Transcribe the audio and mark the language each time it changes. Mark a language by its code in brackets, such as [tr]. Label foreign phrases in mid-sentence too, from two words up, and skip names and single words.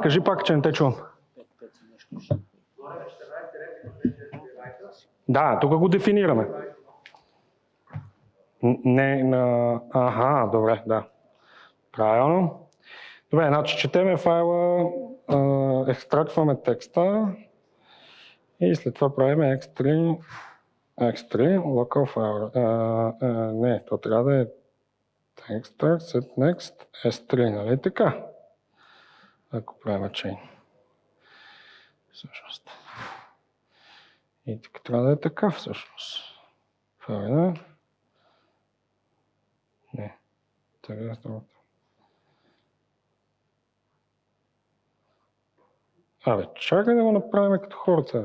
[bg] Кажи пак, че не те чувам. Да, тук го дефинираме. Не, аха, добре, да. Правилно. Добре, значи четеме файла, екстрактваме текста и след това правим x3 [en] local file. [bg] Не, то трябва да е [en] extract set next s3, [bg] нали така? Ако правим chain. Всъщност. И тук трябва да е така всъщност. Файлина. Не. Така е другото. Абе, чакай да го направим като хората.